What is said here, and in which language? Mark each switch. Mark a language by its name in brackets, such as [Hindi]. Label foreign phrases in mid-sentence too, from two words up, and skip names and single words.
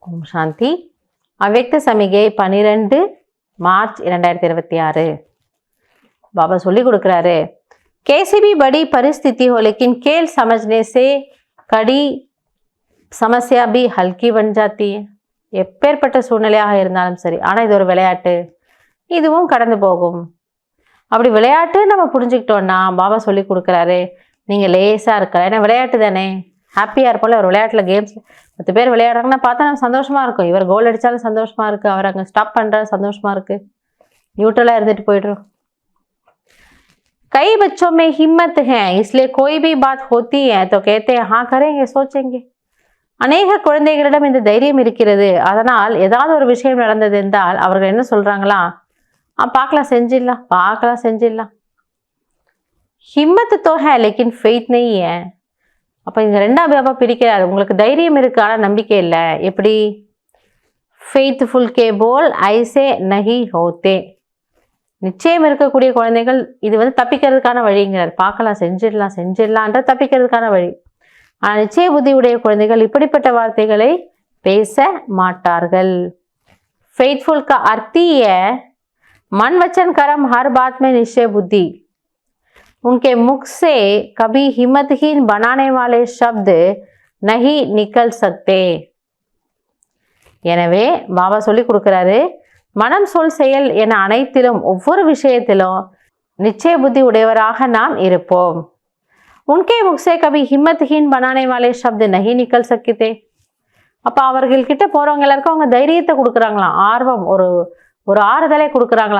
[Tamil] சாந்தி. அவ்வக்த சமிகை 12 மார்ச் 2026. பாபா சொல்லி கொடுக்குறாரு, [Hindi] कैसी भी बड़ी परिस्थिति हो लेकिन खेल समझने से कड़ी समस्या भी हल्की बन जाती है. [Tamil] எப்பேற்பட்ட சூழ்நிலையாக இருந்தாலும் சரி, ஆனால் இது ஒரு விளையாட்டு, இதுவும் கடந்து போகும். அப்படி விளையாட்டு நம்ம புரிஞ்சுக்கிட்டோன்னா பாபா சொல்லி கொடுக்குறாரு, நீங்கள் லேசாக இருக்கலாம். ஏன்னா விளையாட்டு தானே, ஹாப்பியாக இருப்போம்ல. ஒரு விளையாட்டில் கேம்ஸ் 10 பேர் விளையாடுறாங்கன்னா பார்த்தா நம்ம சந்தோஷமாக இருக்கும். இவர் கோல் அடித்தாலும் சந்தோஷமாக இருக்குது, அவர் அங்கே ஸ்டாப் பண்ணுற சந்தோஷமாக இருக்குது, நியூட்ரலாக இருந்துட்டு போய்ட்ரும். [Hindi] कई बच्चों में हिम्मत है इसलिए कोई भी बात होती है तो कहते हैं हाँ करेंगे सोचेंगे. [Tamil] அநேக குழந்தைகளிடம் இந்த தைரியம் இருக்கிறது. அதனால் ஏதாவது ஒரு விஷயம் நடந்தது என்றால் அவர்கள் என்ன சொல்றாங்களா, பார்க்கலாம் செஞ்சிடலாம். [Hindi] हिम्मत तो है लेकिन फेथ नहीं है. [Tamil] அப்போ இங்க ரெண்டாம் பாபா பிரிக்கிறார். உங்களுக்கு தைரியம் இருக்கு, ஆனால் நம்பிக்கை இல்லை. [Hindi] எப்படி? फेथफुल के बोल ऐसे नहीं होते. [Tamil] நிச்சயம் இருக்கக்கூடிய குழந்தைகள் இது தப்பிக்கிறதுக்கான வழிங்கிறார். பார்க்கலாம் செஞ்சிடலான்ற தப்பிக்கிறதுக்கான வழி. ஆனால் நிச்சய புத்தி உடைய குழந்தைகள் இப்படிப்பட்ட வார்த்தைகளை பேச மாட்டார்கள். [Hindi] ஃபெய்த்ஃபுல் का अर्थ ही है मन वचन कर्म हर बात में निश्चय बुद्धि. उनके मुख से कभी हिम्मतहीन बनाने वाले शब्द नहीं निकल सकते. [Tamil] எனவே பாபா சொல்லி கொடுக்குறாரு, மனம் சொல் செயல் என அனைத்திலும் ஒவ்வொரு விஷயத்திலும் நிச்சய புத்தி உடையவராக நாம் இருப்போம். [Hindi] उनके मुखसे कभी हिम्मतहीन बनाने वाले शब्द नहीं निकल सकते. [Tamil] அப்போ அவர்கள்கிட்ட போகிறவங்க எல்லாருக்கும் அவங்க தைரியத்தை கொடுக்குறாங்களாம், ஆர்வம், ஒரு ஆறுதலை கொடுக்குறாங்களாம்.